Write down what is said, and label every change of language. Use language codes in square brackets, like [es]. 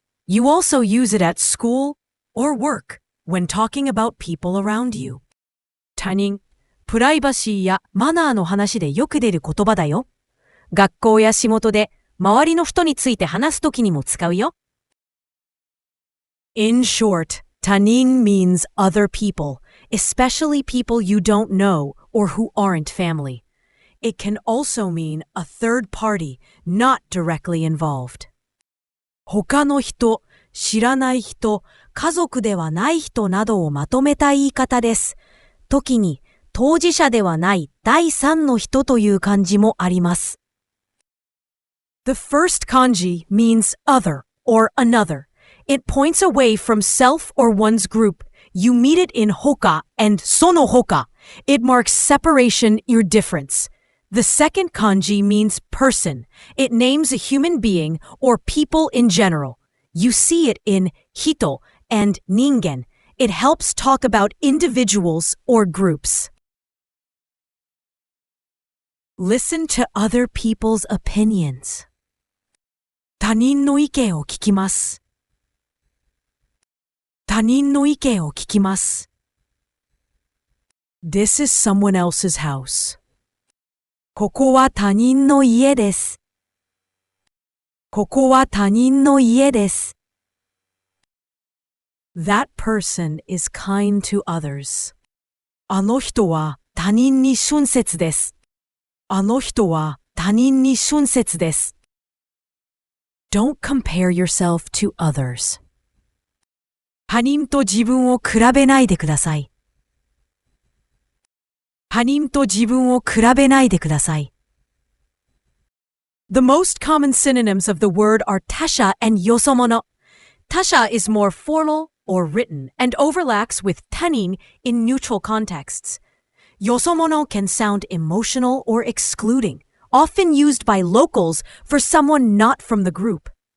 [en] You also use it at school or work when talking about people around you. [ja] 他人、プライバシーやマナーの話でよく出る言葉だよ。学校や仕事で周りの人について話すときにも使うよ。 [en] In short, 他人 means other people, especially people you don't know or who aren't family. It can also mean a third party, not directly involved. [ja] 他の人、知らない人、家族ではない人などをまとめた言い方です。時に当事者ではない第三の人という漢字もあります。 [en] The first kanji means other or another. It points away from self or one's group. You meet it in hoka and sono hoka. It marks separation or difference. The second kanji means person. It names a human being or people in general. You see it in hito and ningen. It helps talk about individuals or groups. Listen to other people's opinions. [ja] 他人の意見を聞きます。他人の意見を聞きます。 [en] This is someone else's house. [ja] ここは他人の家です。ここは他人の家です。 [en] That person is kind to others. [ja] あの人は他人に親切です。あの人は他人に親切です。 [en] Don't compare yourself to others. [ja] 他人と自分を比べないでください。他人と自分を比べないでください。 [en] The most common synonyms of the word are tasha and yosomono. Tasha is more formal or written and overlaps with tanin in neutral contexts. Yosomono can sound emotional or excluding, often used by locals for someone not from the group.